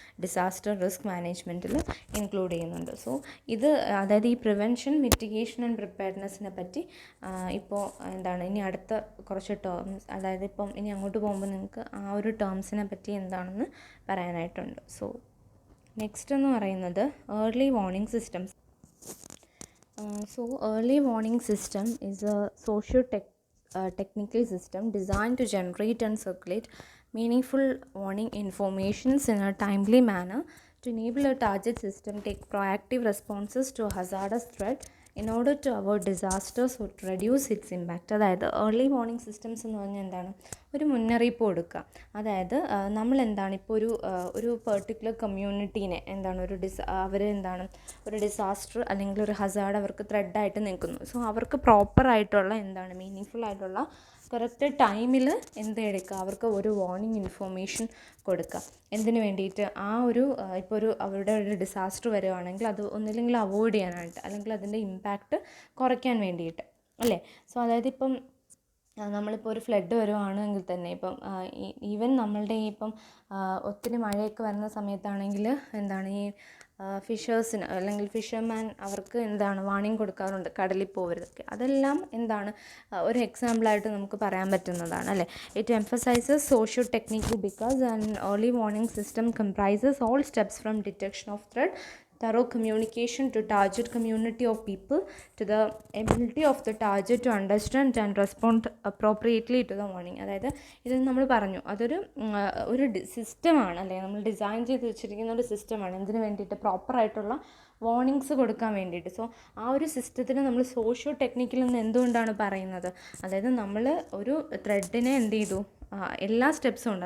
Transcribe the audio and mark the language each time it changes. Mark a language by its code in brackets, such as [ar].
[ml] Disaster risk മാനേജ്മെൻറ്റിൽ include ചെയ്യുന്നുണ്ട്. So ഇത് അതായത് ഈ പ്രിവെൻഷൻ, മിറ്റിഗേഷൻ ആൻഡ് പ്രിപ്പയർനെസ്സിനെ പറ്റി ഇപ്പോൾ എന്താണ് ഇനി അടുത്ത കുറച്ച് ടേംസ്, അതായത് ഇപ്പം ഇനി അങ്ങോട്ട് പോകുമ്പോൾ നിങ്ങൾക്ക് ആ ഒരു ടേംസിനെ പറ്റി എന്താണെന്ന് പറയാനായിട്ടുണ്ട്. സോ നെക്സ്റ്റ് എന്ന് പറയുന്നത് early warning systems. [en] So early warning system is a socio-technical system designed to generate and circulate meaningful warning informations in a timely manner to enable a target system take proactive responses to a hazardous threat in order to avoid disasters or to reduce its impact. [ml] അതായത് early warning systems എന്ന് പറഞ്ഞാൽ എന്താണ്? ഒരു മുന്നറിയിപ്പ് കൊടുക്കുക. അതായത് നമ്മളെന്താണ് ഇപ്പോൾ ഒരു പെർട്ടിക്കുലർ കമ്മ്യൂണിറ്റീനെ എന്താണ് അവരെന്താണ് ഒരു ഡിസാസ്റ്റർ അല്ലെങ്കിൽ ഒരു ഹസാർഡ് അവർക്ക് ത്രെഡായിട്ട് നിൽക്കുന്നു. സോ അവർക്ക് പ്രോപ്പറായിട്ടുള്ള എന്താണ് മീനിങ് ആയിട്ടുള്ള കറക്റ്റ് ടൈമിൽ എടുക്കുക, അവർക്ക് ഒരു വാർണിംഗ് ഇൻഫോർമേഷൻ കൊടുക്കുക. എന്തിനു വേണ്ടിയിട്ട്? ആ ഒരു ഇപ്പോൾ അവരുടെ ഒരു ഡിസാസ്റ്റർ വരുവാണെങ്കിൽ അത് ഒന്നില്ലെങ്കിൽ അവോയ്ഡ് ചെയ്യാനായിട്ട്, അല്ലെങ്കിൽ അതിൻ്റെ ഇമ്പാക്റ്റ് കുറയ്ക്കാൻ വേണ്ടിയിട്ട് അല്ലേ. സോ അതായത് ഇപ്പം നമ്മളിപ്പോൾ ഒരു ഫ്ലഡ് വരുവാണെങ്കിൽ തന്നെ ഇപ്പം ഈവൻ നമ്മളുടെ ഇപ്പം ഒത്തിരി മഴയൊക്കെ വരുന്ന സമയത്താണെങ്കിൽ എന്താണ് ഈ ഫിഷേഴ്സിന് അല്ലെങ്കിൽ ഫിഷർമാൻ അവർക്ക് എന്താണ് വാർണിംഗ് കൊടുക്കാറുണ്ട്, കടലിൽ പോകരുതൊക്കെ. അതെല്ലാം എന്താണ് ഒരു എക്സാമ്പിളായിട്ട് നമുക്ക് പറയാൻ പറ്റുന്നതാണ് അല്ലേ. [en] It emphasizes socio technical because an early warning system comprises all steps from detection of threat, thorough communication to target community of people, to the ability of the target to understand and respond appropriately to the warning. [ml] അതായത് ഇത് നമ്മൾ പറഞ്ഞു അതൊരു സിസ്റ്റമാണ് അല്ലേ, നമ്മൾ design ചെയ്ത് വെച്ചിരിക്കുന്ന ഒരു സിസ്റ്റമാണ്. എന്തിനു വേണ്ടിയിട്ട്? പ്രോപ്പറായിട്ടുള്ള വാർണിങ്സ് കൊടുക്കാൻ വേണ്ടിയിട്ട്. സോ ആ ഒരു സിസ്റ്റത്തിന് നമ്മൾ സോഷ്യോ ടെക്നിക്കൽ എന്ന് എന്തുകൊണ്ടാണ് പറയുന്നത്? അതായത് നമ്മൾ ഒരു ത്രെഡിനെ എല്ലാ സ്റ്റെപ്സും ഉണ്ട്.